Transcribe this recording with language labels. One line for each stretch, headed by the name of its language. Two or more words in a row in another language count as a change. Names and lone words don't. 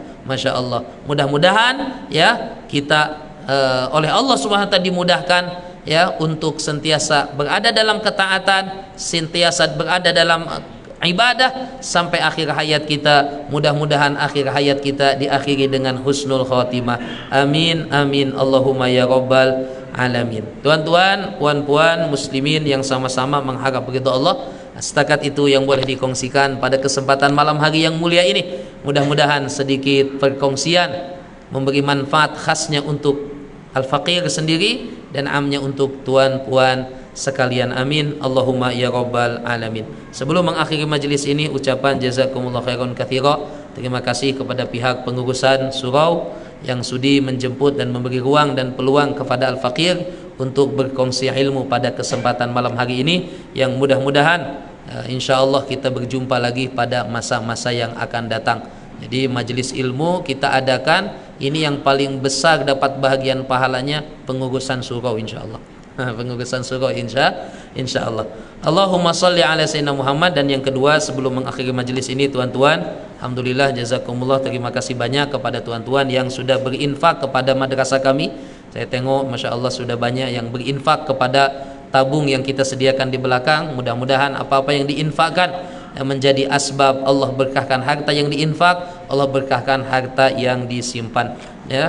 Malay: Masya Allah, mudah-mudahan ya kita oleh Allah
Arabic: سبحانه وتعالى
Malay: dimudahkan ya untuk sentiasa berada dalam ketaatan, sentiasa berada dalam ibadah sampai akhir hayat kita. Mudah-mudahan akhir hayat kita diakhiri dengan
Arabic: حسن الخاتمة. آمين آمين اللهم يا رب العالمين.
Malay: Tuan-tuan, puan-puan muslimin yang sama-sama mengharap ridha Allah, setakat itu yang boleh dikongsikan pada kesempatan malam hari yang mulia ini. Mudah-mudahan sedikit perkongsian memberi manfaat khasnya untuk al-faqir sendiri dan amnya untuk tuan-puan sekalian.
Arabic: آمين اللهم يا رب العالمين.
Malay: Sebelum mengakhiri majelis ini, ucapan
Arabic: جزاكم الله خيرا كثيرا.
Malay: Terima kasih kepada pihak pengurusan surau yang sudi menjemput dan memberi ruang dan peluang kepada al-faqir untuk berkongsi ilmu pada kesempatan malam hari ini, yang mudah-mudahan insyaallah kita berjumpa lagi pada masa-masa yang akan datang. Jadi majelis ilmu kita adakan ini yang paling besar dapat bahagian pahalanya pengurusan surau insyaallah. Pengurusan surau insyaallah.
Arabic: اللهم صل على سيدنا محمد.
Malay: Dan yang kedua, sebelum mengakhiri majelis ini tuan-tuan, alhamdulillah jazakumullah, terima kasih banyak kepada tuan-tuan yang sudah berinfak kepada madrasah kami. Saya tengok Masya Allah sudah banyak yang berinfak kepada tabung yang kita sediakan di belakang. Mudah-mudahan apa-apa yang diinfakkan menjadi asbab Allah berkahkan harta yang diinfak, Allah berkahkan harta yang disimpan, ya.